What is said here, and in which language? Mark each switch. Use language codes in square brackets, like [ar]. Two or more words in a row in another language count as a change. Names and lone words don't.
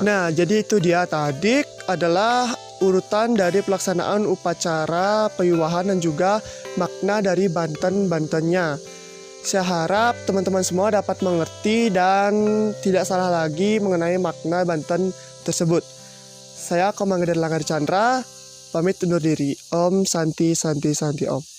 [id] Nah, jadi itu dia tadi adalah urutan dari pelaksanaan upacara pewiwahan dan juga makna dari banten-bantennya. Saya harap teman-teman semua dapat mengerti dan tidak salah lagi mengenai makna banten tersebut. Saya Komang Langgar Chandra, pamit undur diri. [sa] Om Santi Santi Santi Om.